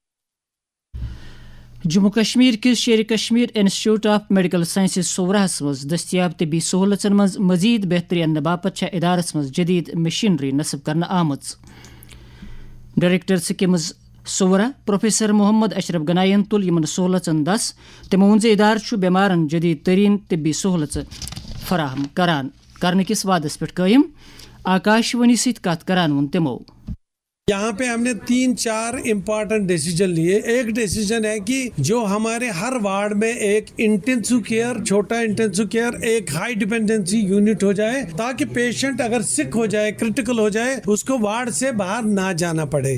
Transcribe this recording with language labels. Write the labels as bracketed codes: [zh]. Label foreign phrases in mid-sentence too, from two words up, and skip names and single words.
[ks] جموں کشمیر کس شیر کشمیر انسٹیٹیوٹ آف میڈیکل سائنسز صورہس مز دستیاب طبی سہولتن مز مزید بہتری انہ باپت چھ ادارس مز جدید مشینری نصب کرنا آمت. ڈائریکٹر سکمز صورہ پروفیسر محمد اشرف گنائین تل یمن سہولتن دس. تمو ون ادارہ بیمارن جدید ترین طبی سہولت فراہم کرنے کس وعدس پہ قائم. آکاشوانی سۭتۍ کتھ کران ون تمو. [ur] یہاں پہ ہم نے 3-4 [en] important decision [ur] لیے. ایک ڈیسیجن ہے کہ جو ہمارے ہر وارڈ میں ایک [en] intensive care, [ur] چھوٹا [en] intensive care, [ur] ایک [en] high dependency unit [ur] ہو جائے تاکہ پیشنٹ اگر سک ہو جائے, کرٹیکل ہو جائے, اس کو وارڈ سے باہر نہ جانا پڑے.